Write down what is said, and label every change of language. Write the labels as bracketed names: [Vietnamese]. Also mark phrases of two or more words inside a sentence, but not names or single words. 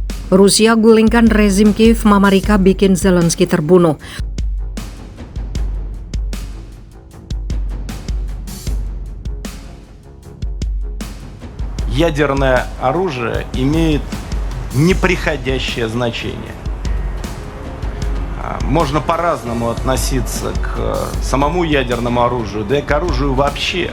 [Indonesian] Rusia gulingkan rezim Kiev, Amerika bikin Zelensky terbunuh. [Russian] Ядерное оружие имеет неприходящее значение. Можно по-разному относиться к самому ядерному оружию, да и к оружию вообще.